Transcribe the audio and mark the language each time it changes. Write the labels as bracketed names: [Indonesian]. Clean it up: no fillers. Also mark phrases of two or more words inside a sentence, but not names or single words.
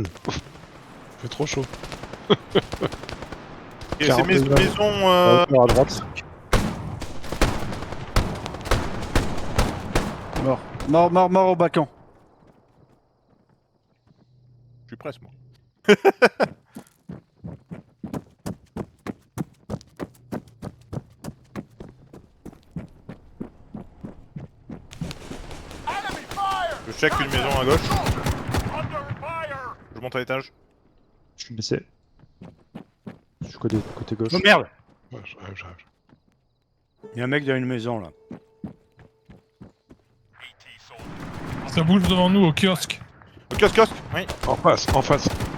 [French] Il fait trop chaud. Et c'est 40 maison. À droite. Mort au balcon. Je suis presque moi. [English] enemy fire! [French] Je check une maison à gauche. [English] Under fire! [French] Je monte à l'étage. Je suis blessé. Je suis côté gauche. Oh merde! Ouais, j'arrive. Il y a un mec dans une maison là. Ça bouge devant nous au kiosque. Kiosque, oui. En face.